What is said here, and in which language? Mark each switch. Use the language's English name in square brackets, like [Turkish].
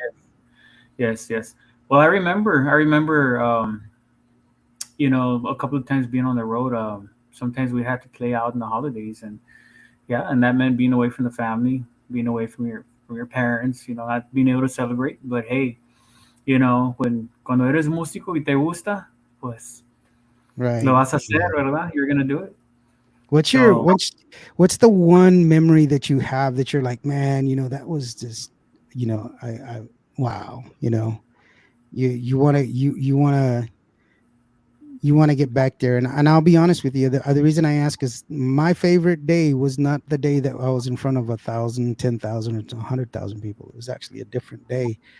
[English] Yes, yes, yes. Well, I remember, a couple of times being on the road. Sometimes we had to play out in the holidays, and yeah, and that meant being away from the family, being away from your parents. Not being able to celebrate. But hey, when [Spanish] cuando eres músico y te gusta, pues lo [English] Right. [Spanish] vas a hacer, [English] Yeah. [Spanish] ¿verdad? [English] You're gonna do it. [Spanish] What's your So what's the one memory that you have that you're like, man, that was just, I wow, you want to you want to get back there. And I'll be honest with you, the reason I ask is my favorite day was not the day that I was in front of 1,000, 10,000, or 100,000 people. It was actually a different day.